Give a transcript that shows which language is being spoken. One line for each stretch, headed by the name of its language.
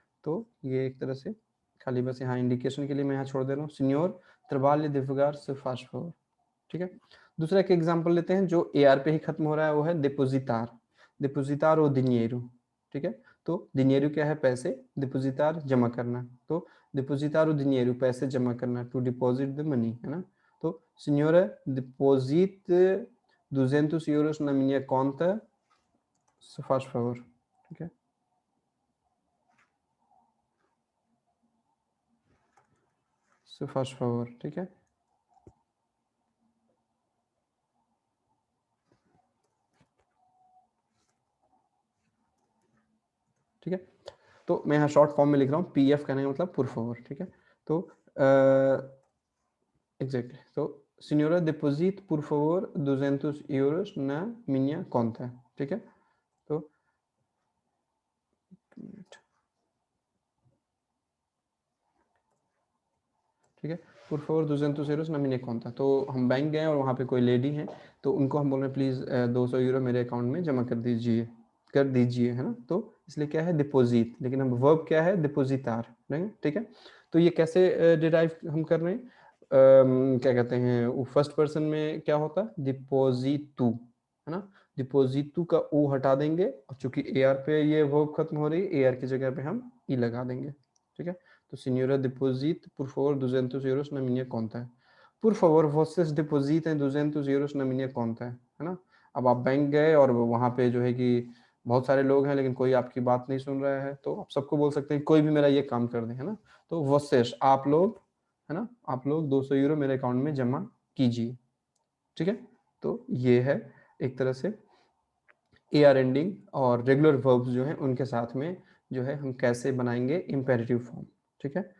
Hindi: तो ये एक तरह से खाली बस यहाँ इंडिकेशन के लिए मैं यहाँ छोड़ दे रहा हूँ, सीनियोर त्रबाल्य दिव्यगार से फास्ट फॉरवर्ड, ठीक है। दूसरा एक एग्जांपल लेते हैं जो ए आर पे ही खत्म हो रहा है, वो है डिपोजिटार, डिपोजिटार और दिनियरू, ठीक है। तो दिनियरू क्या है, पैसे, डिपोजिटार जमा करना, तो डिपोजिटार और दिनियरू पैसे जमा करना, टू डिपॉजिट द मनी, है ना।
Portuguese: तो सिन्योरा डिपॉजिट 200 euros na minha conta, se faz favor,
Hindi: ठीक है।
Portuguese: se faz favor,
Hindi: ठीक है। ठीक है, तो मैं यहाँ शॉर्ट फॉर्म में लिख रहा हूँ, पी एफ कहने का मतलब पुर favor, ठीक है। तो एग्जैक्टली, तो
Portuguese: सिन्योरा डिपोजिट पुर favor 200 euros na minha conta,
Hindi: ठीक है। तो ठीक है,
Portuguese: पुर favor 200 euros na minha conta,
Hindi: तो हम बैंक गए और वहाँ पे कोई लेडी है तो उनको हम बोल रहे हैं प्लीज़ 200 यूरो मेरे अकाउंट में जमा कर दीजिए, है ना। तो इसलिए क्या है, डिपोजिट, लेकिन अब वर्ब क्या है, डिपोजिटार, ठीक है। तो ये कैसे डिराइव हम कर रहे हैं, क्या कहते हैं, वो फर्स्ट पर्सन में क्या होता है, डिपोजिटू, है ना। डिपोजिटू का ओ हटा देंगे और चूंकि ए आर पे ये वर्ब खत्म हो रही है, ए आर की जगह पे हम ई लगा देंगे, ठीक है।
Portuguese: तो सिन्योरा डिपोजिट por favor 200 euros na minha conta, por favor vocês depositem 200 euros na minha conta,
Hindi: है ना। अब आप बैंक गए और वहाँ पे जो है कि बहुत सारे लोग हैं लेकिन कोई आपकी बात नहीं सुन रहा है, तो आप सबको बोल सकते हैं कोई भी मेरा ये काम कर दे, है ना। तो vocês आप लोग, है ना, आप लोग 200 यूरो मेरे अकाउंट में जमा कीजिए, ठीक है। तो ये है एक तरह से ए आर एंडिंग और रेगुलर वर्ब्स जो हैं उनके साथ में जो है हम कैसे बनाएंगे इम्पेरेटिव फॉर्म, ठीक है।